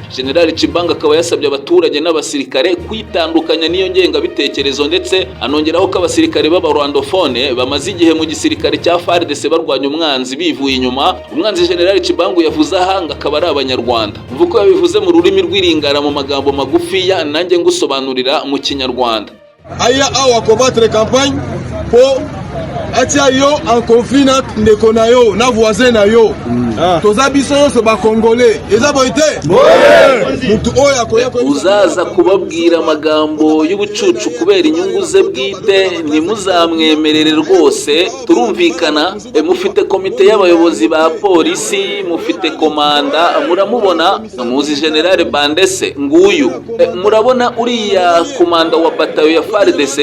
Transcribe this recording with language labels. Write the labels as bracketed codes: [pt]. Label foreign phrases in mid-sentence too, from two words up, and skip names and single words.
[rw] General Chibango akaba yasabye abaturage n'abasirikare kwitandukanya n'iyo ngengabitekerezo, ndetse anongeraho ko abasirikare b'abarwandofone bamaze igihe mu gisirikare cya FARDC barwanya umwanzi bivuye inyuma. Umwanzi General Chibango yavuze ahanga akaba ari Abanyarwanda. Mvuko yabivuze mu rurimi rw'iringara mu magambo magufiya, nanjye ngusobanurira mu Kinyarwanda. [ln] Aya awa [fr] combattre campagne pour [ln] atia yo [fr] en conflit [ln] na ndeko na yo na voisin na yo. Toza biso yose ba Congolais eza boite mutu oya koya [rw] uzaza kubabwira amagambo y'ubucucu kubera inyungu ze bwite ntimuzamwemerere rwose. Turumvikana, mufite komite y'abayobozi ba polisi, mufite komanda, muramubona, muzi General Bandese nguyu, murabona uriya komanda wa batayo ya FARDC.